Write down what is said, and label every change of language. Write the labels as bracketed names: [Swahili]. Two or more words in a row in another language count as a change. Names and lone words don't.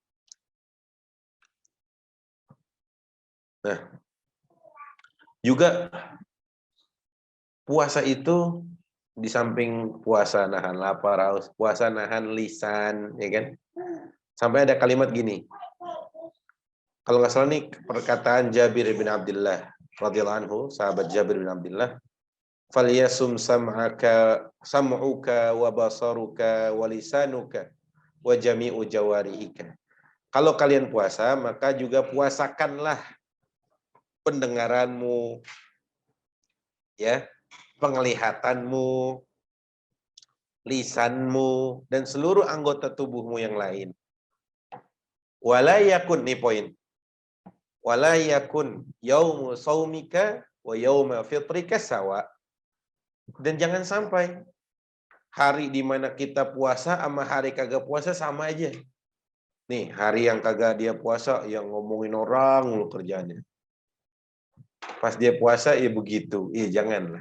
[Indonesian] Nah, juga puasa itu di samping puasa nahan lapar, haus, puasa nahan lisan, ya kan? Sampai ada kalimat gini. Kalau nggak salah nih perkataan Jabir bin Abdullah [Arabic] رضي الله عنه, [Indonesian] sahabat Jabir bin Abdullah, [Arabic] "فليصم سمعك وبصرك ولسانك وجميع جوارحك." [Indonesian] Kalau kalian puasa, maka juga puasakanlah pendengaranmu, ya, penglihatanmu, lisanmu, dan seluruh anggota tubuhmu yang lain. [Arabic] ولا يكن, [Indonesian] nih poin. [Arabic] ولا يكن يوم صومك ويوم فطرك سواء. [Indonesian] Dan jangan sampai hari di mana kita puasa sama hari kagak puasa sama aja. Nih, hari yang kagak dia puasa yang ngomongin orang mulu kerjanya. Pas dia puasa ya begitu. Iya, janganlah.